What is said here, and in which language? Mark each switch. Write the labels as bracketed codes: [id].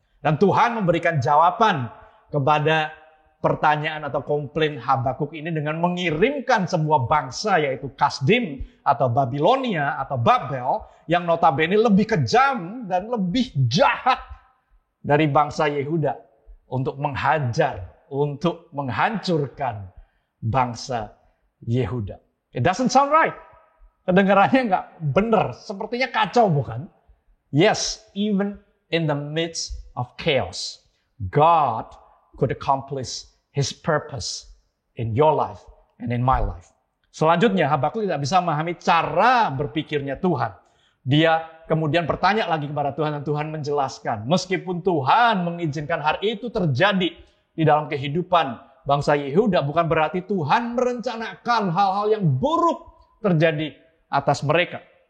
[id] Dan Tuhan memberikan jawaban kepada pertanyaan atau komplain Habakuk ini dengan mengirimkan sebuah bangsa yaitu Kasdim atau Babilonia atau Babel yang notabene lebih kejam dan lebih jahat dari bangsa Yehuda untuk menghajar, untuk menghancurkan bangsa Yehuda. [en] It doesn't sound right. [id] Kedengarannya nggak benar, sepertinya kacau bukan? [en] Yes, even in the midst of chaos, God could accomplish His purpose in your life and in my life. [id] Selanjutnya, Habakuk tidak bisa memahami cara berpikirnya Tuhan. Dia kemudian bertanya lagi kepada Tuhan dan Tuhan menjelaskan. Meskipun Tuhan mengizinkan hal itu terjadi di dalam kehidupan bangsa Yehuda, bukan berarti Tuhan merencanakan hal-hal yang buruk terjadi atas mereka.